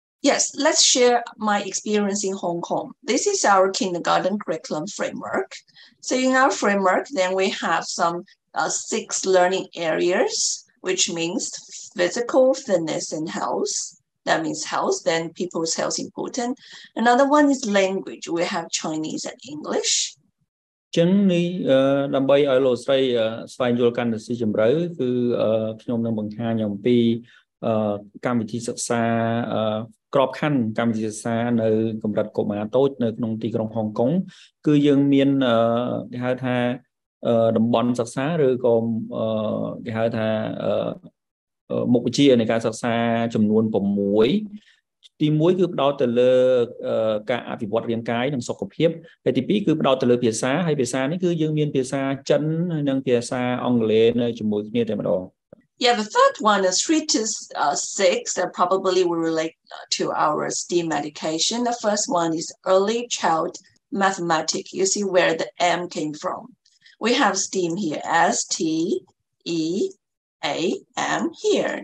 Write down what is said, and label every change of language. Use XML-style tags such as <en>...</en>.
<en>Yes, let's share my experience in Hong Kong. This is our kindergarten curriculum framework. So in our framework, then we have some 6 learning areas, which means physical fitness and health, that means health, then people's health important. Another one is language. We have Chinese and English.</en> <km>ចឹងនេះដើម្បីឲ្យលោកស្រីស្វែងយល់កាន់តែស៊ីជម្រៅគឺខ្ញុំនឹងបង្ហាញអំពីកម្មវិធីសិក្សាក្របខ័ណ្ឌកម្មវិធីសិក្សានៅកម្រិតកុមារតូចនៅក្នុងទីក្រុងហុងកុងគឺយើងមានគេហៅថាតំបន់សិក្សាឬក៏គេហៅថា មុខវិជ្ជានៃការសិក្សាចំនួន6ទី1គឺផ្ដោតទៅលើការអភិវឌ្ឍរាងកាយនិងសុខភាពហើយទី2គឺផ្ដោតទៅលើភាសាហើយភាសានេះគឺយើងមានភាសាចិននិងភាសាអង់គ្លេសនៅជាមួយគ្នាតែម្ដង</km> <en>Yeah, the third one is 3 to 6 that probably will relate to our STEAM education. The first one is early child mathematics. You see where the M came from. We have STEAM here, S-T-E-A-M here.</en>